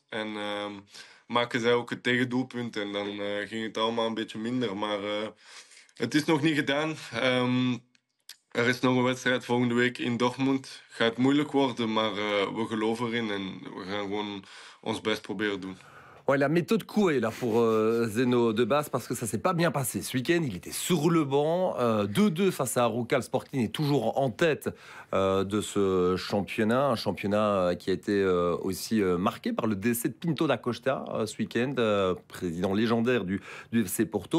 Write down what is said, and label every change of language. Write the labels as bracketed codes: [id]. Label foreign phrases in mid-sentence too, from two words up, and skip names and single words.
[nl] En maken zij ook het tegendoelpunt. En dan ging het allemaal een beetje minder. Maar het is nog niet gedaan. Er is nog een wedstrijd volgende week in Dortmund. Gaat moeilijk worden, maar we geloven erin. En we gaan gewoon ons best proberen doen. [fr] Ouais, la méthode Coué là pour Zeno de Bas parce que ça s'est pas bien passé ce week-end. Il était sur le banc, 2-2 face à Arouca. Le Sporting est toujours en tête de ce championnat, un championnat qui a été aussi marqué par le décès de Pinto da Costa ce week-end, président légendaire du FC Porto.